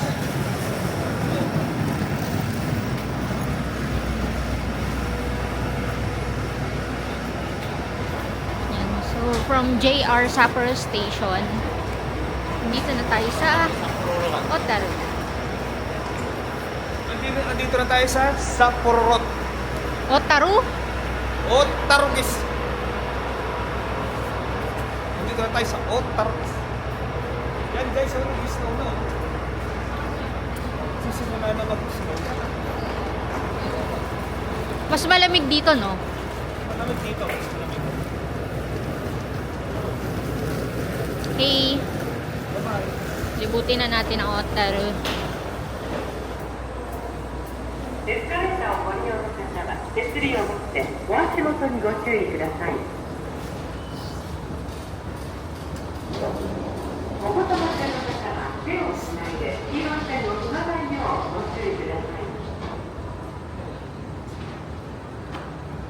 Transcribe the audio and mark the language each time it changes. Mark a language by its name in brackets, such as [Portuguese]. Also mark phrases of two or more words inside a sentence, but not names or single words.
[Filipino] yan. So, from JR Sapporo Station, dito na tayo sa Otaru. Andito na tayo sa Sapporo. Otaru? Otaru, guys. Andito na tayo sa Otaru. Yan guys, nag-snow na. Sisimula na mag-snow. Mas malamig dito, no? Malamig dito. Malamig. Okay. Libutin na natin ang Otaru. [Japanese] エスカレーターをご利用の方は手すりを持ってお足元にご注意ください。お子様の方は手をしないで黄色い線を踏まないようご注意ください。